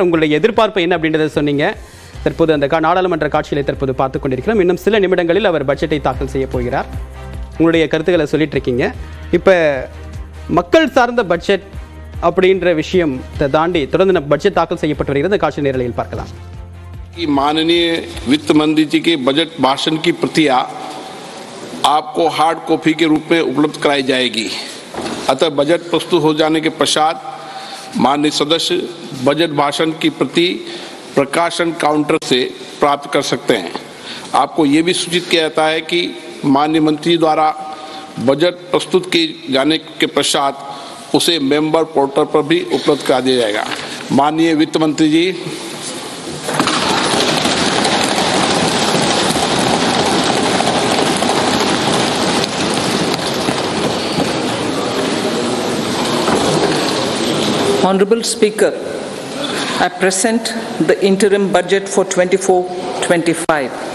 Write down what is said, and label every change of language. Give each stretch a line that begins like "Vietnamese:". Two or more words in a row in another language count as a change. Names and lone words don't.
Tamil: உங்களுடைய எதிர்பார்ப்பு என்ன அப்படின்றத சொன்னீங்க. தற்போது அந்த நாடாளுமன்ற காட்சிகளை தற்போது பார்த்துக் கொண்டிருக்கிறோம். இன்னும் சில நிமிடங்களில் அவர் பட்ஜெட்டை தாக்கல் செய்ய போகிறார். உங்களுடைய கருத்துக்களை சொல்லிட்டு இருக்கீங்க. இப்போ மக்கள் சார்ந்த பட்ஜெட் அப்படின்ற விஷயம் தாண்டி தொடர்ந்து பட்ஜெட் தாக்கல் செய்யப்பட்டு வருகிறது. காட்சி நேரலையில் பார்க்கலாம்.
Hindi: माननीय वित्त मंत्री जी के बजट भाषण की प्रतियां आपको
English: hard copy
Hindi: के रूप में उपलब्ध कराई जाएगी। अतः बजट प्रस्तुत हो जाने के पश्चात माननीय सदस्य बजट भाषण की प्रति प्रकाशन काउंटर से प्राप्त कर सकते हैं। आपको ये भी सूचित किया जाता है कि माननीय मंत्री द्वारा बजट प्रस्तुत किए जाने के पश्चात उसे
English: member portal
Hindi: पर भी उपलब्ध करा दिया जाएगा। माननीय वित्त मंत्री जी,
English: Honorable Speaker, I present the interim budget for 24-25.